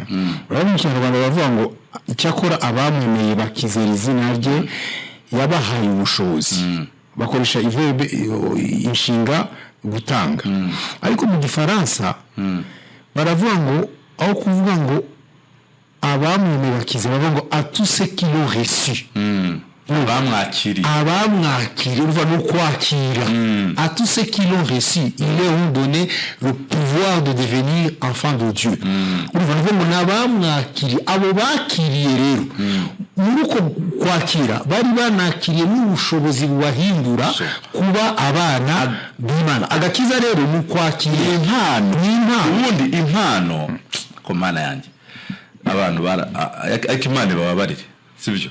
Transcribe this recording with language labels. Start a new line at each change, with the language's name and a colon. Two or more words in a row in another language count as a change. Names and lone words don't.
Kinyarwanda: Urabona mu Kinyarwanda bavuga ngo icyakora abamwemeye bakizera izina rye yabahaye ubushobozi. Bakoresha verbe inshinga gutanga. Ariko mu Gifaransa baravuga ngo aho kuvuga ngo abamwemeye bakizera bavuga ngo
French: à tous ceux qui l'ont reçu.
Kinyarwanda: Abamwakiriye uva no kwakira.
French: À tous ceux qui l'ont reçu, ils leur ont donné le pouvoir de devenir enfants de Dieu.
Kinyarwanda: Uva ngo nabamwakiriye, abo bakiriye rero muri uko kwakira bari banakiriye n'ubushobozi bubahindura kuba abana b'Imana. Agakiza rero mu kwakira impano. Ubundi impano ko Mana yanjye abantu ariko Imana bababarire sibyo?